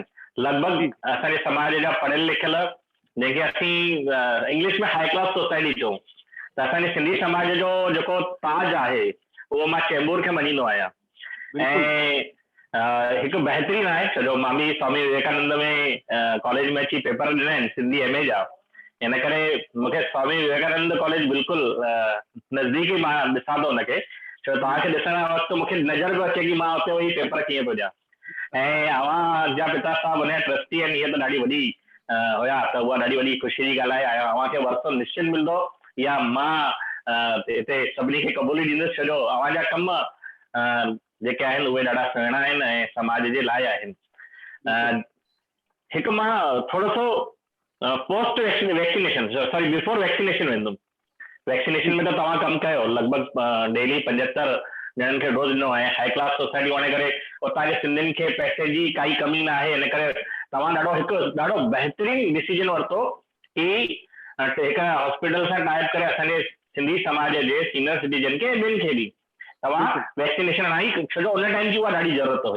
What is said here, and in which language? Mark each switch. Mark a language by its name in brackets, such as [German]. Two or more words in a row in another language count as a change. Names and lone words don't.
[Sindhi] लॻभॻि असांजे समाज जा पढ़ियल लिखियल, जंहिंखे असीं इंग्लिश में [English] high class society [Sindhi] चऊं, त असांजे सिंधी समाज जो जेको ताज आहे उहो मां चेंबूर खे मञींदो आहियां। ऐं हिकु बहितरीनु आहे, छो जो मां बि स्वामी विवेकानंद में कॉलेज में अची पेपर ॾिना आहिनि सिंधी MA जा, इन करे मूंखे स्वामी विवेकानंद कॉलेज बिल्कुलु नज़दीकी मां ॾिसां थो हुनखे, छो तव्हांखे ॾिसण वक़्तु मूंखे नज़र पियो अचे कि मां उते वेही पेपर कीअं थो ॾियां। ऐं अव्हां जा पिता साहब हुनजा ट्रस्टी आहिनि, इहा त ॾाढी वॾी हुया, त उहा ॾाढी वॾी ख़ुशी जी ॻाल्हि आहे। अव्हांखे वरितो निश्चित मिलंदो, या मां हिते सभिनी खे क़बूली ॾींदुसि, छो जो अव्हांजा कम जेके आहिनि उहे ॾाढा सुहिणा आहिनि ऐं समाज जे लाइ आहिनि। हिकु मां थोरो सो [English] post vaccination, sorry before vaccination [Sindhi] वेंदुमि। वैक्सीनेशन में त तव्हां कमु कयो, लॻभॻि डेली 75 ॼणनि खे डोज ॾिनो आहे, [English] high class society [Sindhi] वञी करे उतां जे सिंधियुनि खे पैसे जी काई कमी न आहे, इन करे तव्हां ॾाढो बहितरीनु डिसीजन वरितो कि हिकु हॉस्पिटल सां टाइप करे असांजे सिंधी समाज जे [English] senior citizen [Sindhi] खे ॿियनि खे बि तव्हां वैक्सीनेशन हणाई, छो जो उन टाइम जी उहा ॾाढी ज़रूरत हुई।